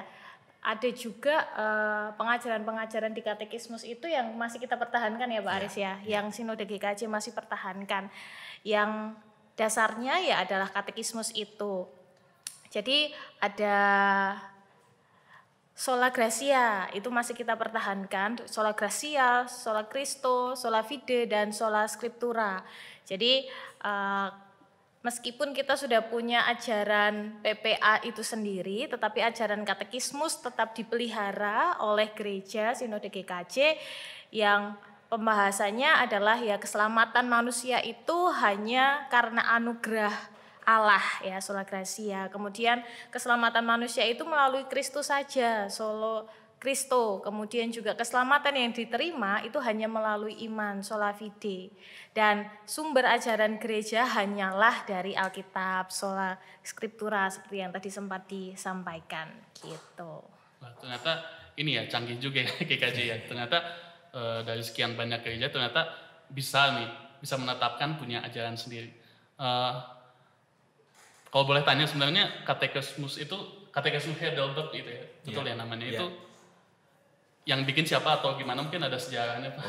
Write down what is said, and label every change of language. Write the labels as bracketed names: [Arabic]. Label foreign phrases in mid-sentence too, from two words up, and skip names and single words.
[Indonesian] Ada juga pengajaran-pengajaran di katekismus itu yang masih kita pertahankan ya Pak Aris ya, yang Sinode GKJ masih pertahankan, yang dasarnya ya adalah katekismus itu. Jadi ada [Latin] Sola Gratia [Indonesian] itu masih kita pertahankan, [Latin] Sola Gratia, Sola Christo, Sola Fide, dan Sola Scriptura. [Indonesian] Jadi meskipun kita sudah punya ajaran PPA itu sendiri, tetapi ajaran katekismus tetap dipelihara oleh gereja Sinode GKJ yang pembahasannya adalah ya keselamatan manusia itu hanya karena anugerah Allah ya, [Latin] sola gratia. [Indonesian] Kemudian keselamatan manusia itu melalui Kristus saja, [Latin] solo Kristo. [Indonesian] Kemudian juga keselamatan yang diterima itu hanya melalui iman, [Latin] sola fide. [Indonesian] Dan sumber ajaran gereja hanyalah dari Alkitab, [Latin] sola scriptura [Indonesian] seperti yang tadi sempat disampaikan gitu. Nah, ternyata ini ya canggih juga ya GKJ ya. Ternyata dari sekian banyak gereja ternyata bisa menetapkan punya ajaran sendiri. Kalau boleh tanya sebenarnya katekismus Heidelberg itu ya, betul ya namanya itu yang bikin siapa atau gimana, mungkin ada sejarahnya Pak?